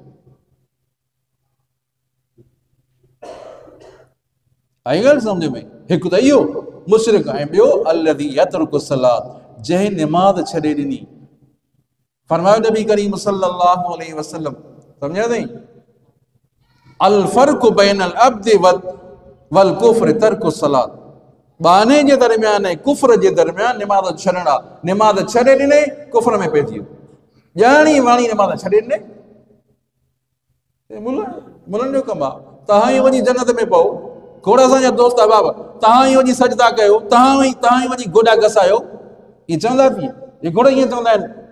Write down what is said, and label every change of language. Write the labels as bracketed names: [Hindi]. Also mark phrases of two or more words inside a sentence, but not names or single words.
[Sindhi] आई ॻाल्हि सम्झ में? हिकु त इहो मुशरिक ऐं ॿियो [Arabic] الذي يترك الصلاة, [Sindhi] जंहिं निमाज़ छॾे ॾिनी। फरमायो नबी करीम [Arabic] صلى الله عليه وسلم, [Sindhi] सम्झा अथई, [Arabic] الفرق بين العبد والكفر ترك الصلاة. [Sindhi] बाने जे दरमियान ऐं कुफ्र जे दरमियान निमाज़ छॾण आहे। निमाज़ छॾे ॾिने कुफ्र में पइजी वियो, ॼाणी वाणी निमाज़ छॾे ॾिने। मुलनि जो कमु आहे। तव्हां ई वञी जन्नत में पओ, खोड़ असांजा दोस्त अहबाब, तव्हां ई वञी सजदा कयो, तव्हां ई वञी गोॾा घसायो, इहे चवंदा थी, इहे खोड़ ईअं चवंदा आहिनि।